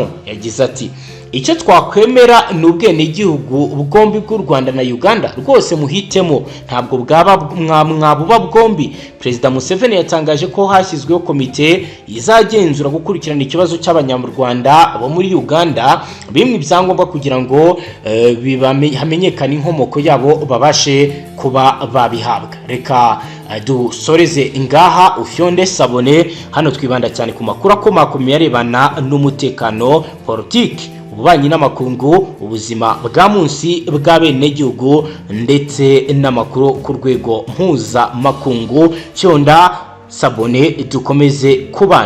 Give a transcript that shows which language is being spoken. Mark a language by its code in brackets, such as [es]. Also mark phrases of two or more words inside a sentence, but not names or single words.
[rw] Yagize ati icyo twakwemera ni ubwenegihugu bwombi bw'u Rwanda na Uganda, rwose muhitemo, ntabwo mwabuba bwombi. Perezida Museveni yatangaje ko hashyizweho komite izagenzura gukurikirana ikibazo cy'abanyarwanda bo muri Uganda bimwe ibyangombwa kugira ngo hamenyekane inkomoko yabo babashe kuba babihabwa. [rn] Reka dusoreze ngaha ufyonde sabone. Hano twibanda cyane ku makuru akomakomeye arebana n'umutekano, politiki, ububanyi n'amakungu, ubuzima bwa munsi bw'abenegihugu ndetse n'amakuru ku rwego mpuzamakungu. Fyonda sabone dukomeze kubana.